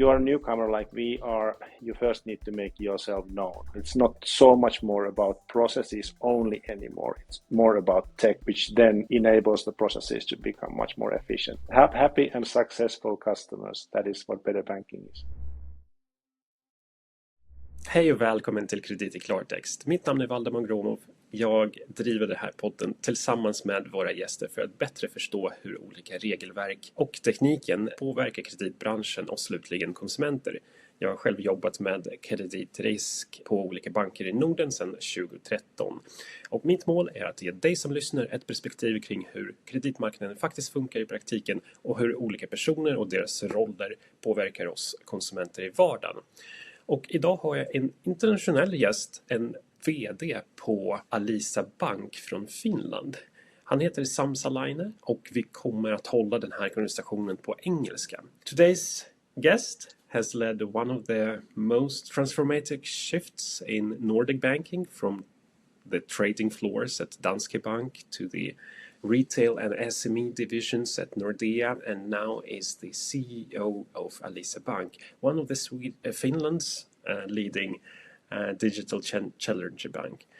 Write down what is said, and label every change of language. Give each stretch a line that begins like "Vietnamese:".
English: you're a newcomer like we are, you first need to make yourself known. It's not so much more about processes only anymore. It's more about tech, which then enables the processes to become much more efficient. Have happy and successful customers. That is what better banking is.
Swedish: Hej och välkommen till Kredit i Klartext. Mitt namn är Valdemar Gromov. Jag driver den här podden tillsammans med våra gäster för att bättre förstå hur olika regelverk och tekniken påverkar kreditbranschen och slutligen konsumenter. Jag har själv jobbat med kreditrisk på olika banker i Norden sedan 2013. Och mitt mål är att ge dig som lyssnar ett perspektiv kring hur kreditmarknaden faktiskt funkar i praktiken och hur olika personer och deras roller påverkar oss konsumenter i vardagen. Och idag har jag en internationell gäst, en vd på Alisa Bank från Finland. Han heter Sampsa Laine och vi kommer att hålla den här konversationen på engelska.
English: Today's guest has led one of the most transformative shifts in Nordic banking, from the trading floors at Danske Bank to the retail and SME divisions at Nordea, and now is the CEO of Alisa Bank, one of the Finland's leading digital challenger bank.